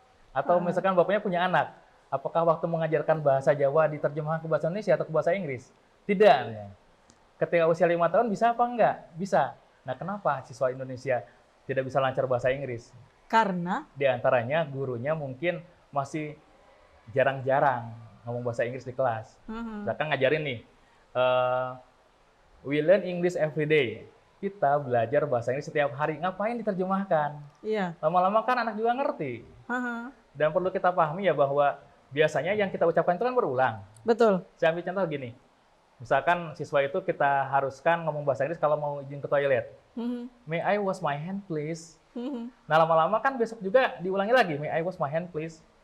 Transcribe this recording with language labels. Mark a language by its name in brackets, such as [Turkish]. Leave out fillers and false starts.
[Indonesian] Atau misalkan Bapaknya punya anak, apakah waktu mengajarkan bahasa Jawa diterjemahkan ke bahasa Indonesia atau ke bahasa Inggris? Tidak. Ketika usia 5 tahun bisa apa enggak? Bisa. Nah, kenapa siswa Indonesia tidak bisa lancar bahasa Inggris? Karena Di antaranya gurunya mungkin masih jarang-jarang ngomong bahasa Inggris di kelas. Misalkan ngajarin nih, [English] we learn English every day. [Indonesian] Kita belajar bahasa Inggris setiap hari. Ngapain diterjemahkan? iya. Lama-lama kan anak juga ngerti. Haha. Dan perlu kita pahami ya bahwa biasanya yang kita ucapkan itu kan berulang. Betul. Saya ambil contoh gini. Misalkan siswa itu kita haruskan ngomong bahasa Inggris kalau mau izin ke toilet. Mhm. [English] May I wash my hand please? Mhm. [Indonesian] Nah, lama-lama kan besok juga diulangi lagi. [English] May I wash my hand please?